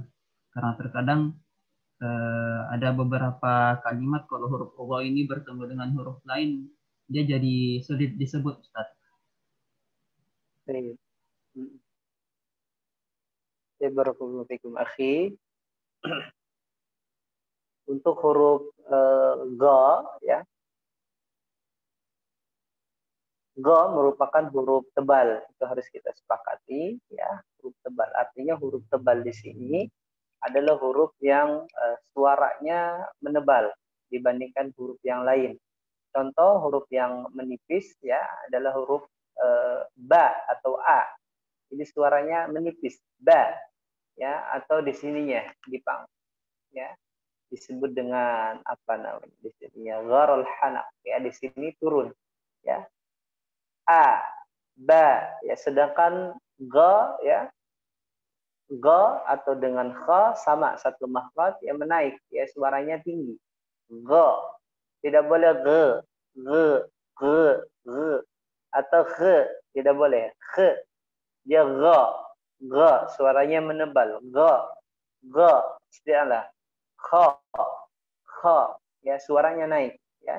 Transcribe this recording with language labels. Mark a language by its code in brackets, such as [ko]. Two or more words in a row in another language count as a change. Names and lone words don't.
[id] Karena terkadang ada beberapa kalimat kalau huruf wa ini bertemu dengan huruf lain, dia jadi sulit disebut Ustaz. [ar] Barakallahu fikum akhi. [id] Untuk huruf ga, ya, ga merupakan huruf tebal, itu harus kita sepakati, ya, huruf tebal. Artinya huruf tebal di sini adalah huruf yang suaranya menebal dibandingkan huruf yang lain. Contoh huruf yang menipis, ya, adalah huruf ba atau a. Jadi suaranya menipis, ba, ya, atau di sininya dipang, ya, disebut dengan apa namanya di sininya gharul hanak, ya, di sini turun, ya, a, ba, ya, sedangkan ga, ya, ga atau dengan kha sama satu makhraj yang menaik, ya, suaranya tinggi, ga, tidak boleh ge atau khe, tidak boleh khe, dia ga suaranya menebal, ga istilah kha, ya, suaranya naik, ya.